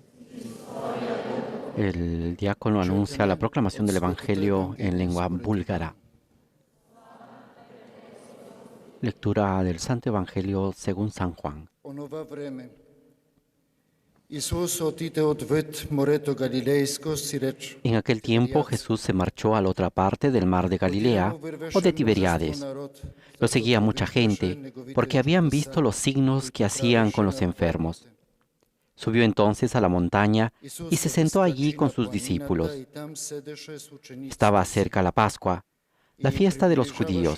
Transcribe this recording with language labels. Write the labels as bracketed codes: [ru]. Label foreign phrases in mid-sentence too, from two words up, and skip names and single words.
[es] El diácono anuncia la proclamación del Evangelio en lengua búlgara. Lectura del Santo Evangelio según San Juan. [bg] Онова време Исус отиде отвъд морето Галилейско си рече: [es] En aquel tiempo Jesús se marchó a la otra parte del mar de Galilea o de Tiberíades. Lo seguía mucha gente porque habían visto los signos que hacían con los enfermos. Subió entonces a la montaña y se sentó allí con sus discípulos. Estaba cerca la Pascua, la fiesta de los judíos.